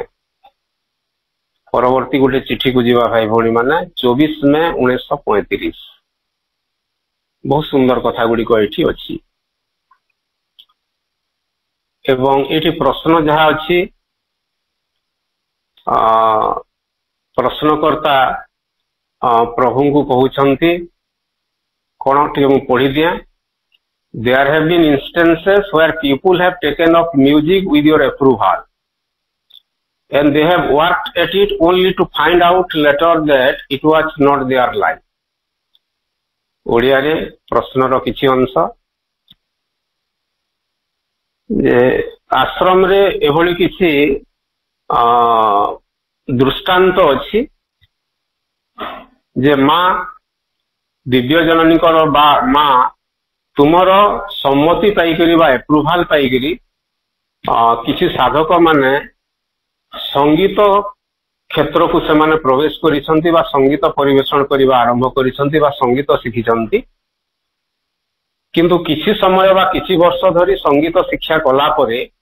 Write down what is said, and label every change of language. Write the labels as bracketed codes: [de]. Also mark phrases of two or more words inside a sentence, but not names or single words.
[or] ପରବର୍ତ୍ତୀ ଗୋଟେ ଚିଠି କୁ ଜୀବ ଭାଇ ଭଉଣୀ ମାନେ 24 ମଇ 1935 ବହୁତ ସୁନ୍ଦର କଥା ଗୁଡ଼ି କୁ ଏଠି ଅଛି ଏବଂ ଏଠି ପ୍ରଶ୍ନ ଯାହା ଅଛି ପ୍ରଶ୍ନକର୍ତ୍ତା ପ୍ରଭୁ କୁ କହୁଛନ୍ତି କୋଉଟି ପଢ଼ି ଦିଅ। [en] There have been instances where people have taken up music with your approval and they have worked at it only to find out later that it was not their life. [or] ଓଡ଼ିଆ ରେ ପ୍ରଶ୍ନ ର କିଛି ଅଂଶ ଯେ ଆଶ୍ରମ ରେ ଏଭଳି କିଛି ଦୃଷ୍ଟାନ୍ତ ଅଛି ଯେ ମା ଦିବ୍ୟ ଜନନୀ କର ବା ମା ତୁମର ସମ୍ମତି ପାଇକରି ବା ଏପ୍ରୁଭାଲ ପାଇକରି କିଛି ସାଧକ ମାନେ ସଙ୍ଗୀତ କ୍ଷେତ୍ର କୁ ସେ ମାନେ ପ୍ରବେଶ କରିଛନ୍ତି ବା ସଙ୍ଗୀତ ପରିବେଷଣ କରିବା ଆରମ୍ଭ କରିଛନ୍ତି ବା ସଙ୍ଗୀତ ଶିଖିଛନ୍ତି କିନ୍ତୁ କିଛି ସମୟ ବା କିଛି ବର୍ଷ ଧରି ସଙ୍ଗୀତ ଶିକ୍ଷା କଲା ପରେ